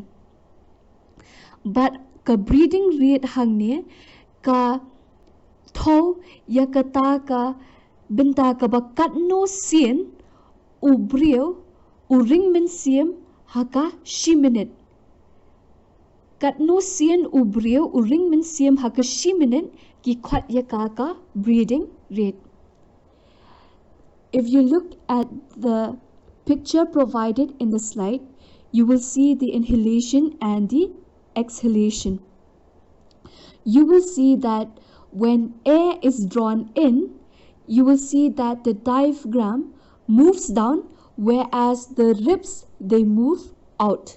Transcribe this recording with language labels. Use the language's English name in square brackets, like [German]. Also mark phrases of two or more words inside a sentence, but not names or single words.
[Khasi] But ka [English] breathing rate [Khasi] hang ne ka tho ya ka ta ka benta ka ba kat no sien u breu u ring men siem haka shi minute. Kat no sien u breu u ring men siem haka shi minute ki khot ya ka [English] breathing rate. If you look at the picture provided in the slide, you will see the inhalation and the exhalation. You will see that when air is drawn in, you will see that the diaphragm moves down, whereas the ribs, they move out.